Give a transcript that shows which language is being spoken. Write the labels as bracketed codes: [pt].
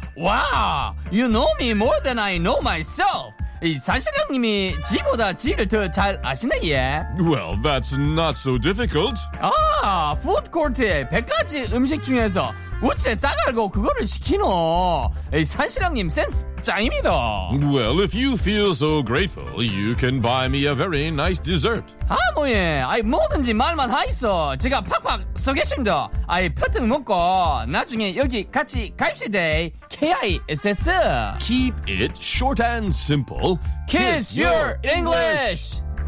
[en] Wow, you know me more than I know myself. [ko] 이 사실 형님이 지보다 지를 더 잘 아시네. [en] Well, that's not so difficult. [ko] 아, 푸드코트에 100가지 음식 중에서 우체 따갈고 그거를 시키노. 이 사실 형님 센스 짱입니다. [en] Well, if you feel so grateful, you can buy me a very nice dessert. [ko] 아, 뭐예. 아이, 뭐든지 말만 하이소. 제가 팍팍 쏘겠습니다. 아이, 퍼뜩 먹고 나중에 여기 같이 갑시다. [en] K-I-S-S. Keep it short and simple. Kiss your English.